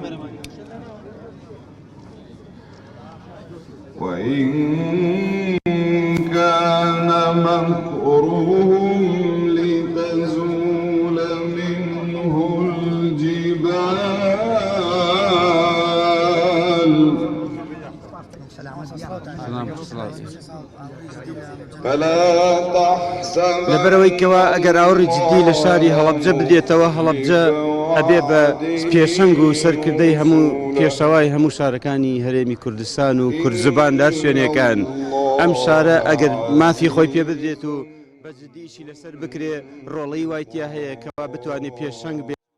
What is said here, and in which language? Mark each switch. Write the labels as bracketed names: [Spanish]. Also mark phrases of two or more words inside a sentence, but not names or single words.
[Arabic] وإن كان مكرهم لتزول منه الجبال فلا تحسب [Central Kurdish] لەبەرەوەیکەوە ئەگەر ئاوڕی جددی لە شاری هەڵەبجە بدێتەوە هەڵەبجە ئەبێ بە پێشەنگ و سەرکردەی هەموو پێشەوای هەموو شارەکانی هەرێمی کوردستان و کوردزباندار شوێنەکان ئەم شارە ئەگەر مافی خۆی پێ بدرێت و بە جددیشی لەسەر بکرێ ڕۆڵەی وایتیا هەیە کەوا بتوانێت پێشەنگ بێت.